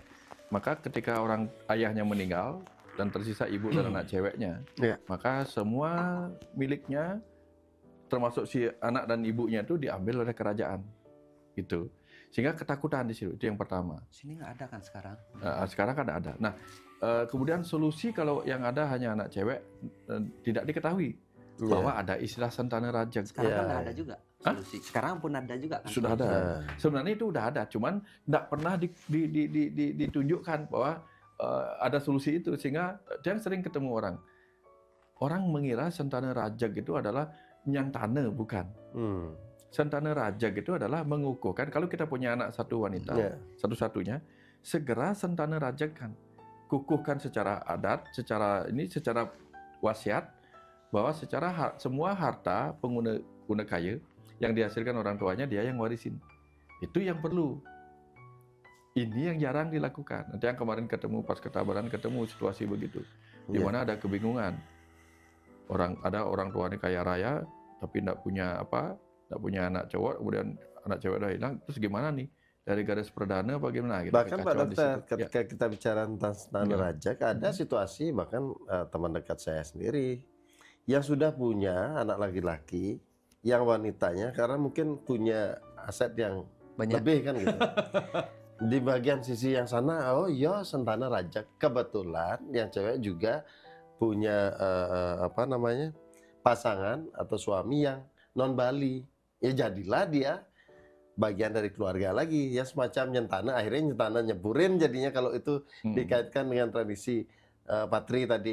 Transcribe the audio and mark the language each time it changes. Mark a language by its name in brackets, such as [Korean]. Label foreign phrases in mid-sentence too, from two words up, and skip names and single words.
[Indonesian] Maka ketika orang ayahnya meninggal dan tersisa ibu dan anak ceweknya, maka semua miliknya termasuk si anak dan ibunya itu diambil oleh kerajaan. Gitu. Sehingga ketakutan di situ, itu yang pertama. Sini nggak ada kan sekarang? Sekarang kan ada. Nah, kemudian solusi kalau yang ada hanya anak cewek tidak diketahui bahwa ada istilah sentana rajak. Sekarang kan ada juga solusi. Sekarang pun ada juga kan? Sudah ada. Sebenarnya itu udah ada, cuman tidak pernah ditunjukkan bahwa ada solusi itu, sehingga dia sering ketemu orang. Orang mengira sentana rajak itu adalah nyantana, bukan. Sentana rajak itu adalah mengukuhkan kalau kita punya anak satu wanita, satu-satunya, segera sentana rajak kan. Kukuhkan secara adat, secara wasiat, bahwa secara semua harta pengguna kaya yang dihasilkan orang tuanya dia yang warisin. Itu yang perlu. Ini yang jarang dilakukan. Nanti yang kemarin ketemu pas ketabaran ketemu situasi begitu, di mana ada kebingungan. Ada orang tuanya kaya raya tapi tidak punya anak cowok, kemudian anak cewek udah hilang, terus gimana nih? Dari garis perdana bagaimana? Gitu. Bahkan Pak Dokter, ketika kita bicara tentang sentana rajak, ada situasi bahkan teman dekat saya sendiri yang sudah punya anak laki-laki, yang wanitanya karena mungkin punya aset yang lebih kan gitu. Di bagian sisi yang sana, oh iya sentana rajak. Kebetulan yang cewek juga punya pasangan atau suami yang non Bali. Ya jadilah dia bagian dari keluarga lagi, ya semacam nyentana, akhirnya [Balinese] nyentana nyeburin [Indonesian] jadinya kalau itu dikaitkan dengan tradisi patri tadi.